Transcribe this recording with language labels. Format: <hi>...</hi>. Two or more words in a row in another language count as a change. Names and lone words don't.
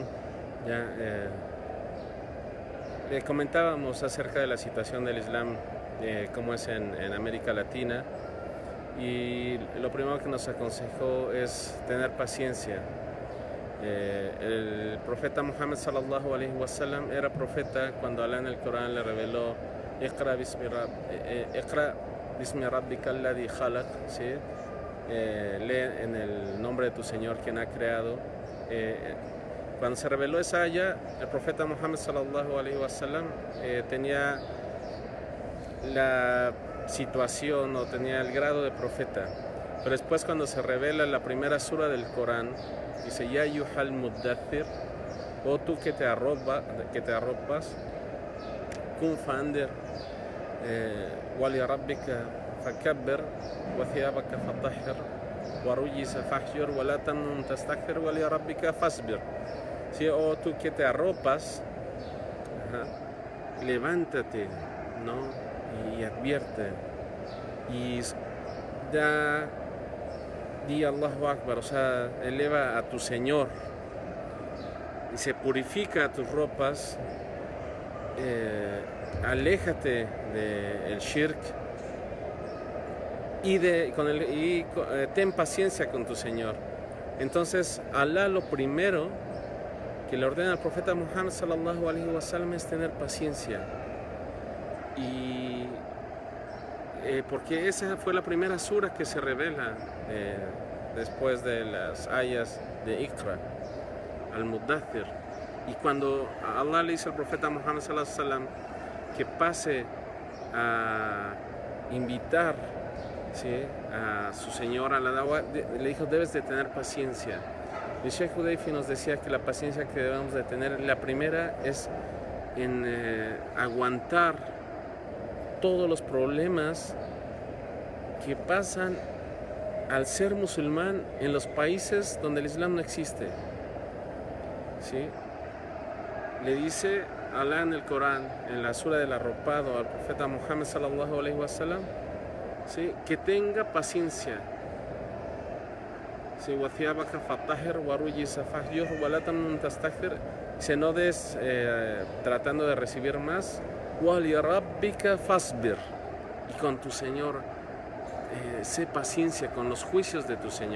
<es>Ya le comentábamos acerca de la situación del Islam, cómo es en América Latina, y lo primero que nos aconsejó es tener paciencia. El profeta Muhammad</es> <ar>صلى الله عليه وسلم</ar> <es>era profeta cuando Allah en el Corán le reveló</es> <ar>اقرأ باسم ربك الذي خلق,</ar> <es>¿sí? Lee en el nombre de tu Señor quien ha creado. Cuando se reveló esa aya, el profeta Muhammad</es> <ar>صلى الله عليه وسلم</ar> <es>tenía la situación o tenía el grado de profeta, pero después cuando se revela la primera sura del Corán, dice</es> <ar>يا أيها المدثر,</ar> <es>o tú que te arropas,</es> <ar>كن فأنذر، ولربك فكبر، وثيابك فطهر، والرجز فاهجر، ولا تمنن تستكثر، ولربك فاصبر.</ar> <es>Sí, o tú que te arropas, levántate, ¿no? Y advierte y di</es> <ar>الله أكبر,</ar> <es>o sea, eleva a tu Señor y se purifica tus ropas, aléjate del shirk y ten paciencia con tu Señor. Entonces Allah lo primero que le ordena al profeta Muhammad</es> <ar>صلى الله عليه وسلم</ar> <es>es tener paciencia, y porque esa fue la primera sura que se revela después de las ayas de Iqra al-Muddathir. Y cuando Allah le dice al profeta Muhammad</es> <ar>صلى الله عليه وسلم</ar> <es>que pase a invitar, ¿sí?, a su Señor a la da'wah, le dijo: debes de tener paciencia. El Sheikh Hudayfi nos decía que la paciencia que debemos de tener, la primera es en aguantar todos los problemas que pasan al ser musulmán en los países donde el Islam no existe. ¿Sí? Le dice Allah en el Corán, en la sura del arropado, al profeta Muhammad</es> <ar>صلى الله عليه وسلم,</ar> <es>¿sí?, que tenga paciencia. ¿Sí? Se no des tratando de recibir más. Y con tu Señor sé paciencia con los juicios de tu Señor.</es>